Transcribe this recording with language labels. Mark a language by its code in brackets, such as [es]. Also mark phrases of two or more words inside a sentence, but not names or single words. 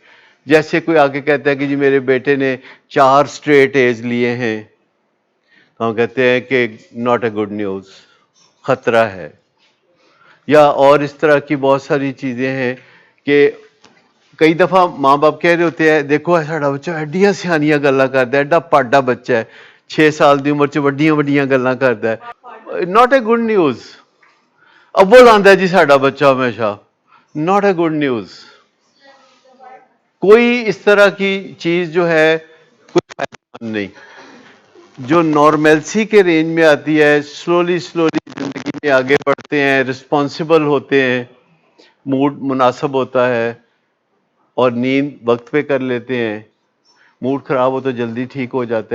[ur] جیسے کوئی آگے کہتا ہے کہ جی میرے بیٹے نے 4 [en] straight As [ur] لیے ہیں, تو ہم کہتے ہیں کہ [en] not a good news, [ur] خطرہ ہے. یا اور اس طرح کی بہت ساری چیزیں ہیں کہ کئی دفعہ ماں باپ کہہ رہے ہوتے ہیں دیکھو [pa] ساڈا بچہ ایڈیاں سیانیاں گلاں کردا ہے, ایڈا پاڈا بچہ ہے, 6 سال دی عمر چ وڈیاں وڈیاں گلاں کردا ہے. [en] not a good news. [ur] اب وہ لاندہ ہے جی [pa] ساڈا بچہ ہمیشہ, [en] not a good news. [ur] کوئی اس طرح کی چیز جو ہے کوئی فائدہ مند نہیں. جو نارملسی کے رینج میں آتی ہے, سلولی زندگی میں آگے بڑھتے ہیں, رسپانسبل ہوتے ہیں, موڈ مناسب ہوتا ہے اور نیند وقت پہ کر لیتے ہیں, موڈ خراب ہو تو جلدی ٹھیک ہو جاتا ہے.